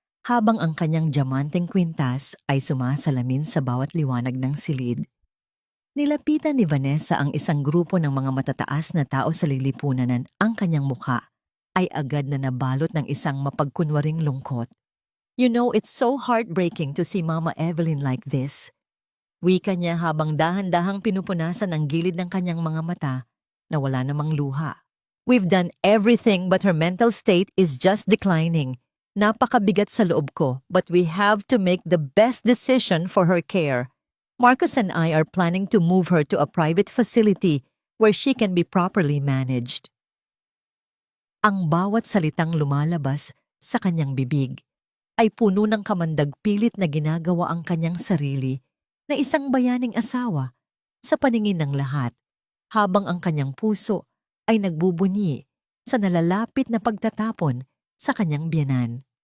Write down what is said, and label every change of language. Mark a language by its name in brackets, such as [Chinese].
[Filipino] habang ang kanyang diamanteng kwintas ay sumasalamin sa bawat liwanag ng silid. Nilapitan ni Vanessa ang isang grupo ng mga matataas na tao sa lilipunan. Ang kanyang mukha ay agad na nabalot ng isang mapagkunwaring lungkot. [English] You know, it's so heartbreaking to see Mama Evelyn like this. [Filipino] Wika niya habang dahan-dahang pinupunasan ang gilid ng kanyang mga mata na wala namang luha. [English] We've done everything but her mental state is just declining. [Filipino] Napakabigat sa loob ko, [English] but we have to make the best decision for her care. Marcus and I are planning to move her to a private facility where she can be properly managed. [Filipino] Ang bawat salitang lumalabas sa kanyang bibig ay puno ng kamandag pilit na ginagawa ang kanyang sarili na isang bayaning asawa sa paningin ng lahat, habang ang kanyang puso ay nagbubunyi sa nalalapit na pagtatapon sa kanyang biyenan.